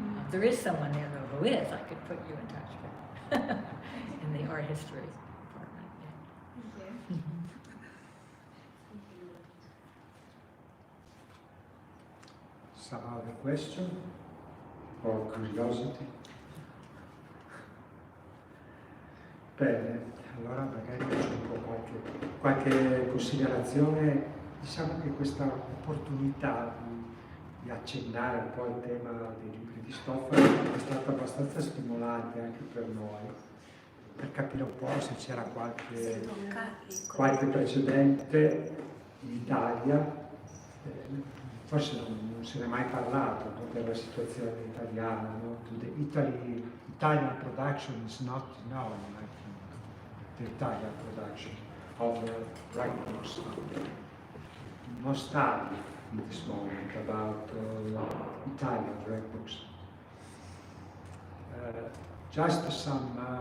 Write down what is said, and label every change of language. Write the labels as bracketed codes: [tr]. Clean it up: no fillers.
[en] There is someone there though who is. I could put you in touch with in the art history department. Yeah. Some other question or curiosity? [it] Bene, allora magari aggiungo qualche considerazione. Diciamo che questa opportunità di accennare un po' il tema dei libri di stoffa è stata abbastanza stimolante anche per noi, per capire un po' se c'era qualche precedente in Italia. Forse non se ne è mai parlato, no, della situazione italiana, no? [en] Italian production is not known, I think, the Italian production of rag books. No study in this moment about Italian rag books. Just some